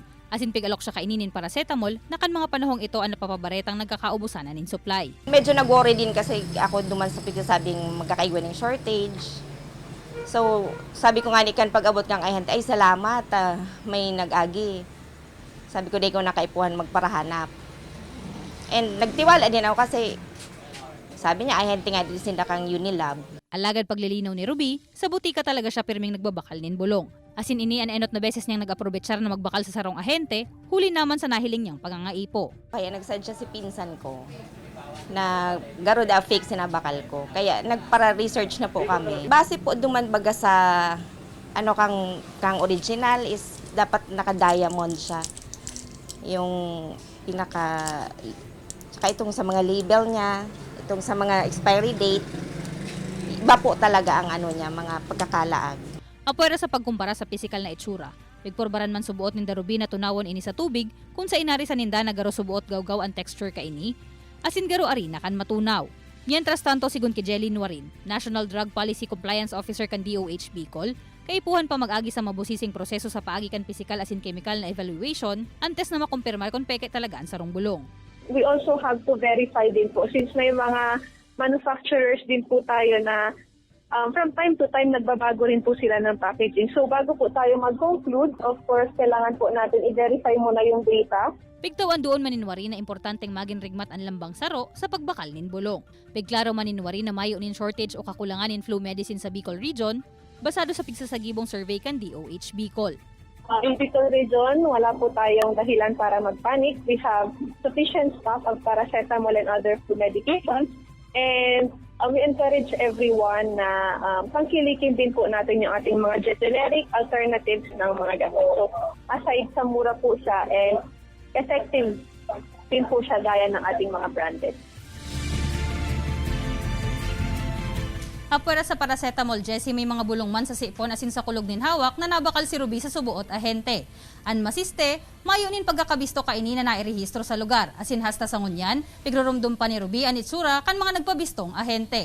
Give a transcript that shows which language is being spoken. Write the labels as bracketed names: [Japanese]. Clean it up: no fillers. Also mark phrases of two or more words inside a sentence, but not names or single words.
[Bikol] Asin pigalok siya kaininin paracetamol na kan mga panahong ito ang napapabaretang nagkakaubusanan in supply. [Filipino] Medyo nag-worry din kasi ako duman sa sabing magkakaigwa ng shortage. So sabi ko nga ni kan pag-abot ng ahente, ay salamat, may nag-agi. Sabi ko, di ko nakaipuhan magparahanap. And nagtiwala din ako kasi sabi niya, ay hente nga din sila kang Unilab. [Bikol] Alagad paglilinaw ni Ruby, sa butika talaga siya pirming nagbabakal nin bulong. Asin ini an enot na beses niyang nag-aprobetsar na magbakal sa sarong ahente, huli naman sa nahiling niyang pangangaipo. [Filipino] Kaya nagsadya si pinsan ko na garo da fake sinabakal ko. Kaya nagpara-research na po kami. Base po duman baga sa kang original is dapat naka-diamond siya. Yung saka itong sa mga label niya, itong sa mga expiry date, iba po talaga ang mga pagkakalaag. [Bikol] Apwera sa pagkumpara sa pisikal na itsura, pigporbaran man subuot ni Ruby na tunawon ini sa tubig kung sa inari sa ninda na garo subuot gawgaw ang texture ka ini, asin garo ari na kan matunaw. Mientras tanto sigun kay Jelly Nuarin, National Drug Policy Compliance Officer kan DOH Bicol, kaipuhan pa mag-agi sa mabusising proseso sa paagi kan physical asin chemical na evaluation antes na makumpirmar kung peke talaga ang sarong bulong. [English] We also have to verify [Filipino] din po since may mga manufacturers din po tayo na [English] from time to time [Filipino] nagbabago rin po sila ng packaging. So bago po tayo mag-conclude, [English] of course, [Filipino] kailangan po natin i-verify muna yung data. [Bikol] Pigtawan doon maninwari na importanteng maging rigmat ang lambang saro sa pagbakal nin bulong. Pigklaro maninwari na mayo nin shortage o kakulangan in [English] flu medicine [Bikol] sa Bicol Region, basado sa pigsasagibong survey kan DOH Bicol. [English] In Bicol Region, [Filipino] wala po tayong dahilan para mag-panic. [English] We have sufficient stock of paracetamol and other flu medications. And we encourage everyone [Filipino] na pangkilikin din po natin yung ating mga [English] generic alternatives [Filipino] ng mga gamot. So, aside sa mura po siya [English] and effective [Filipino] din po siya gaya ng ating mga branded. [Bikol] Apwera sa paracetamol, Jessie, may mga bulong man sa sipon asin sa kulog nin hawak na nabakal si Ruby sa subuot ahente. An masiste, mayunin pagkakabisto kaini na nairehistro sa lugar. Asin hasta sa ngunyan, pigrurumdum pa ni Ruby an itsura kan mga nagpabistong ahente.